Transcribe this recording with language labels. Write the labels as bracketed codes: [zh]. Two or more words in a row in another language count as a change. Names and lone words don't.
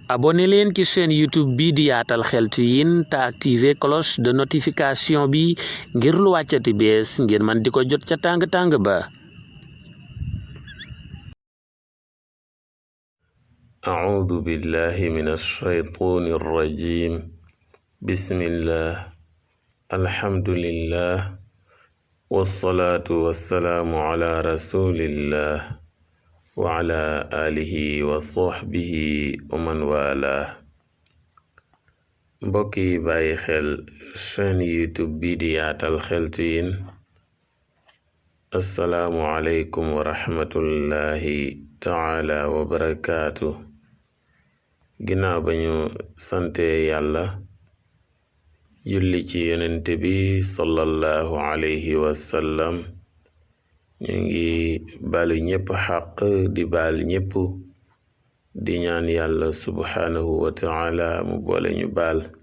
[wo] abonné leen ci chaîne YouTube bi di Yaatal Xeltu Yin te [fr] activer cloche de notification [wo] bi ngir lu wàccati bees ngeen man di ko jot ca tàng-tàng ba. [ar] أعوذ بالله من الشيطان الرجيم بسم الله الحمد لله والصلاة والسلام على رسول الله وعلى آله وصحبه ومن والاه. [wo] mbokk yi bàyyi xel chaîne YouTube bi di Yaatal Xeltu Yin, [ar] السلام عليكم ورحمة الله تعالى وبركاته. [wo] ginnaaw ba ñu sante yàlla julli ci yonente bi [ar] صلى الله عليه وسلم, [wo] ñu ngi balu ñépp xaq di bal ñépp di ñaan yàlla [ar] سبحانه وتعالى [wo] mu boole ñu baal.